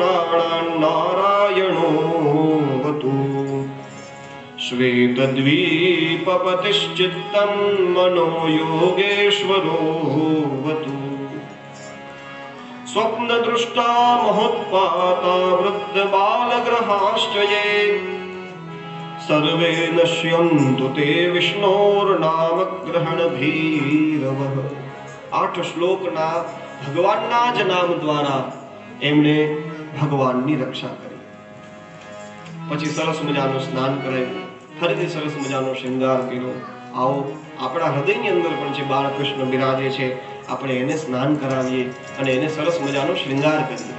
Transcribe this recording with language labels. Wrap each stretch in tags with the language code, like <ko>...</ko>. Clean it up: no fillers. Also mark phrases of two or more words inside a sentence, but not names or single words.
<sa>प्राणान्नारायणोऽवतु श्वेतद्वीपपतिश्चित्तं मनो योगेश्वरोऽवतु स्वप्नदृष्टा महोत्पाता वृद्धबालग्रहाश्च ये सर्वे नश्यन्तु ते विष्णोर्नामग्रहणभीरवः.</sa> <gu>8 શ્લોકના ભગવાનના જ નામ દ્વારા એમણે ભગવાનની રક્ષા કરી. પછી સરસ મજાનું સ્નાન કરાવ્યું, ફરીથી સરસ મજાનો શૃંગાર કર્યો. આવો આપણા હૃદયની અંદર પણ જે બાળકૃષ્ણ બિરાજે છે, આપણે એને સ્નાન કરાવીએ અને એને સરસ મજાનો શ્રૃંગાર કરીએ.</gu>